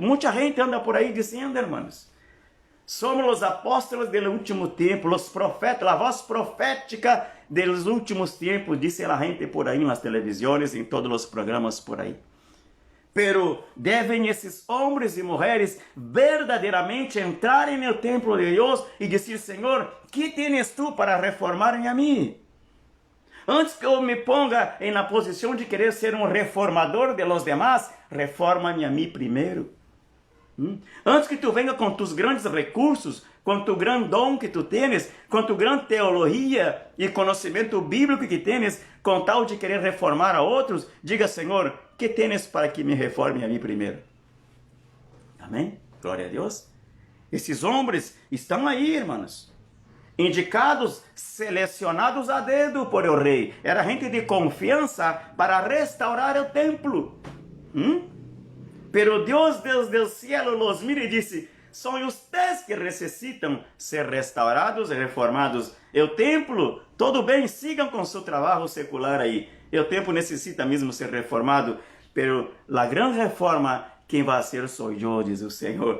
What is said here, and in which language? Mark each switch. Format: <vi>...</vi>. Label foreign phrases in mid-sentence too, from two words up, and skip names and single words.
<pt>Muita gente anda por aí dizendo, irmãos, somos os apóstolos do último tempo, os profetas, a voz profética dos últimos tempos, diz a gente por aí nas televisões, em todos os programas por aí. Pero devem esses homens e mulheres verdadeiramente entrarem no templo de Deus e dizer, Senhor, que tens tu para reformar-me a mim? Antes que eu me ponga na posição de querer ser um reformador</pt> <es>de los demás,</es> <pt>reforma-me a mim primeiro. Antes que tu venha com</pt> <es>tus grandes recursos,</es> <pt>com tu grande dom que tu tens, com tu grande teologia e conhecimento bíblico que tens, com tal de querer reformar a outros, diga, Senhor, que tens para que me reforme a mim primeiro? Amém? Glória a Deus. Esses homens estão aí, irmãos, indicados, selecionados a dedo por o rei. Era gente de confiança para restaurar o templo. Pero Deus desde o</pt> <es>cielo los mira</es> <pt>e disse, são vocês que necessitam ser restaurados e reformados. O templo, tudo bem, sigam com seu trabalho secular aí. O templo necessita mesmo ser reformado, pero a grande reforma, quem vai ser sou eu, diz o Senhor.</pt>